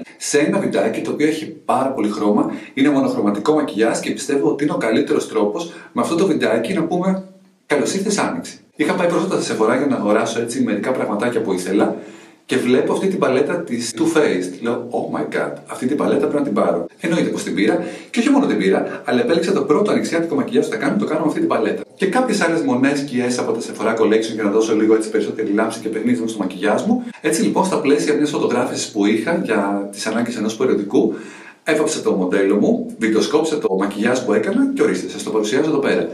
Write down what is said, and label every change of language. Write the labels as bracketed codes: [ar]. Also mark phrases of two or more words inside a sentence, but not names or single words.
[el] Σε ένα βιντεάκι το οποίο έχει πάρα πολύ χρώμα, είναι μονοχρωματικό μακιγιάζ και πιστεύω ότι είναι ο καλύτερος τρόπος με αυτό το βιντεάκι να πούμε καλώς ήρθες Άνοιξη. Είχα πάει πρόσφατα σε Sephora για να αγοράσω έτσι μερικά πραγματάκια που ήθελα και βλέπω αυτή την παλέτα της Too Faced. [en] Λέω, oh my god, [el] αυτή την παλέτα πρέπει να την πάρω. Εννοείται πως την πήρα και όχι μόνο την πήρα, αλλά επέλεξα το πρώτο ανοιξιάτικο μακιγιάζ που θα κάνω, το κάνω με αυτή την παλέτα. Και κάποιες άλλες μονές σκιές από τα Sephora Collection για να δώσω λίγο έτσι περισσότερη λάμψη και παιχνίδι στο μακιγιάζ μου. Έτσι λοιπόν, στα πλαίσια μιας φωτογράφησης που είχα για τις ανάγκες ενός περιοδικού, έβαψα το μοντέλο μου, βιντεοσκόπησα το μακιγιάζ που έκανα και ορίστε, σας το παρουσιάζω εδώ πέρα.